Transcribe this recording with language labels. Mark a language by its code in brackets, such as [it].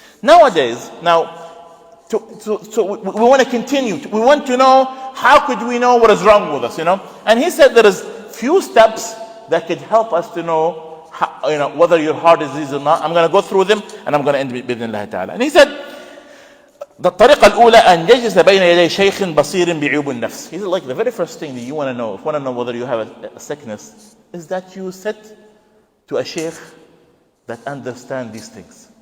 [en] Nowadays, so we want to continue. We want to know, how could we know what is wrong with us, And he said there is few steps that could help us to know, whether your heart is diseased or not. I'm going to go through them, and I'm going to end with [ar] بإذن الله تعالى. [en] And he said, the [ar] الطريقة الأولى أن يجلس بين يدي شيخ بصير بعيوب النفس. [en] He said, like the very first thing that you want to know, if you want to know whether you have a sickness, is that you sit to a sheikh that understand these things.